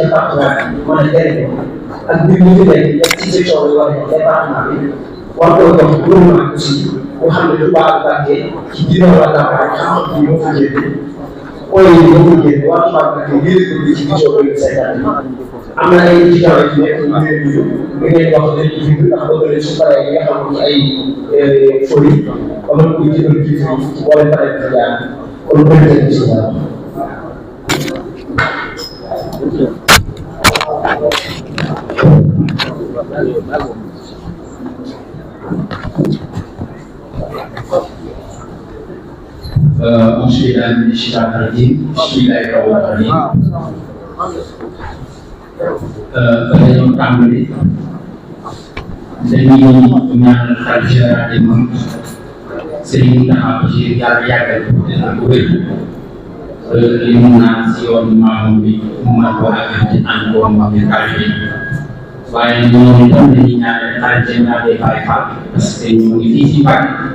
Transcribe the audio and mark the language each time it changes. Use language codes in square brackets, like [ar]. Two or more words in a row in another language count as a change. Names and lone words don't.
[wo] département bi mën a jëriñoo ak mbir mi fi nekk ci section bi war a département bi war koo jox [fr] gouvernement aussi [wo] boo xam ne du baax a bàggee ci biir wàllu campagne xam-xam bi moo fa génne point yi moo fa génne waa Touba Mbacké ngir ci vision 2050 am na ay étudiants yu nekk ñu leen nuyu nga ngeen wax dañ ci bind ndax bëgg nañ su paree yi nga xam ne ay folie ba mën koy jëndal kii ci boole pare bi fa jaar kon bëri nañ ci ñaar [ar] أعوذ بالله من الشيطان الرجيم بسم الله الرحمن الرحيم [wo] dañoo tàmbali dañuy ñaan xalifa [fr] général des mourides [wo] Serigne Mountakha Bachir yàlla yàggal ko wér li mu naan si yoon maamam bi mu mën ko àggal ci ànd ko moom bi xalifa waaye ñoom itam dañuy ñaan xalifa [fr] général des [wo] Baye Fall [fr] parce que [wo] ñu ngi fii si Mbacké